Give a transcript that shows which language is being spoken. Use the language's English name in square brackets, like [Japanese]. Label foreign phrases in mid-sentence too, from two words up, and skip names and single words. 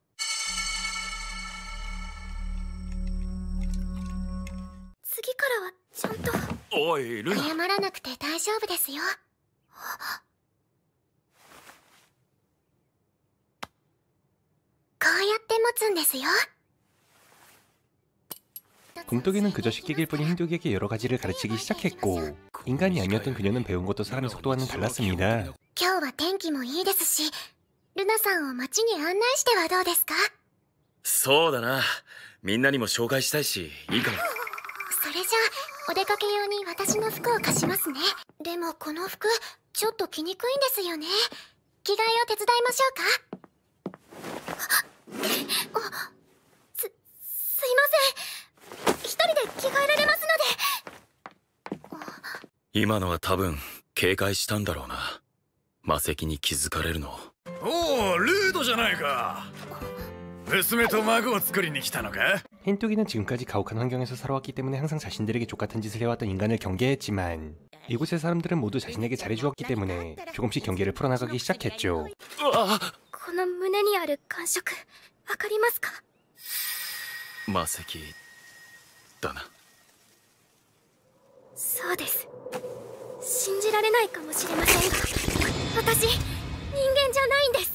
[Japanese] 次からはちゃんと。おいルナ。謝らなくて大丈夫ですよ。こうやって持つんですよ。 [Korean] 곰뚜기는 그저 쉽게 길 뿐인 흰둥이에게 여러 가지를 가르치기 시작했고, 인간이 아니었던 그녀는 배운 것도 사람의 속도와는 달랐습니다. [Japanese] 今日は天気もいいですし、ルナさんを街に案内してはどうですか？そうだな。みんなにも紹介したいし、いいかも。それじゃあお出かけ用に私の服を貸しますね。でもこの服ちょっと着にくいんですよね。着替えを手伝いましょうか？すいません。一人で着替えられますので。今のは多分警戒したんだろうな。魔石に気づかれるの。おお、ルードじゃないか。娘と孫を作りに来たのか？ [Korean] 흰둥이는 지금까지 가혹한 환경에서 살아왔기 때문에 항상 자신들에게 족같은 짓을 해왔던 인간을 경계했지만, 이곳의 사람들은 모두 자신에게 잘해주었기 때문에 조금씩 경계를 풀어나가기 시작했죠. [Japanese] この胸にある感触わかりますか？魔石だな。そうです。信じられないかもしれませんが、私人間じゃないんです。